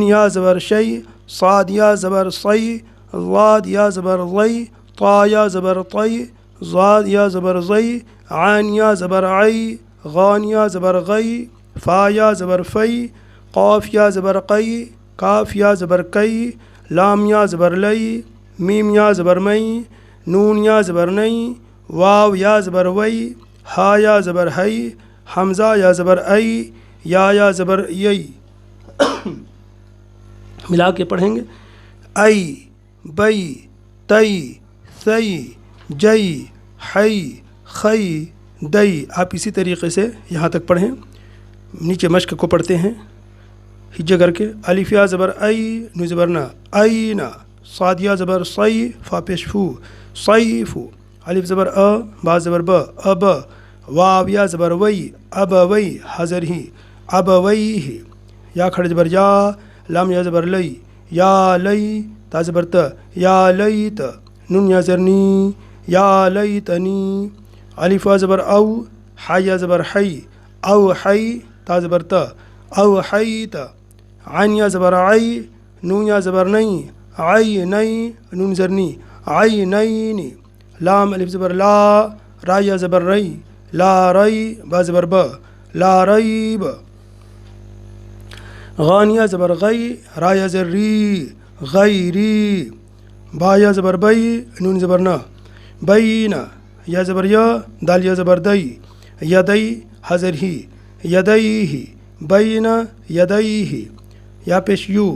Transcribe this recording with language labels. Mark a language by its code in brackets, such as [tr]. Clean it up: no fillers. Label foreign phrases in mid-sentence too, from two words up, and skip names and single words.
[ur] یا زبر شئی، صاد یا زبر صئی، ضاد یا زبر ضئی، طا یا زبر طئی، ظا یا زبر ظئی، عین یا زبر عئی، غین یا زبر غئی، فا یا زبر فئی، قاف یا زبر قئی، کاف یا زبر کئی، لام یا زبر لئی، میم یا زبر مئی، نون یا زبر نئی، واو یا زبر وئی، ہا یا زبر ہئی، ہمزہ یا زبر ائی، یا یا زبر یئی. ملا کے پڑھیں گے۔ ائی، بئی، تئی، سئی، جئی, حی خی دئی. آپ اسی طریقے سے یہاں تک پڑھیں. نیچے مشق کو پڑھتے ہیں ہجے کر کے. الف یا زبر ای نون زبر نا اینا. صاد یا زبر صی فا پیش فو صیفو. الف زبر با زبر ب اب. واو یا زبر وی اب وی حضر ہی اب وی. یا کھڑے زبر یا. لام یا زبر لئی یا لئی. تا زبر ت یا لیت. نون یا زر نی یا لیتنی. الف یا زبر او. حی یا زبر حی او حی. تا زبر ت او حیت. عین یا زبر عی. نون یا زبر نئی عی نئی. نون زر نی عینین. لام الف زبر لا. را یا زبر رئی لا رئی. با زبر ب [ar] لا ریب. [ur] غان یا زبر غی. را یا زر ری غیری. با یا زبر بئی. نون زبر نا بینا. یا زبر یا. دال یا زبر دئی یدئی حضر ہی یدیہ. [ar] بینا یدیہ. [ur] یا پیش یو.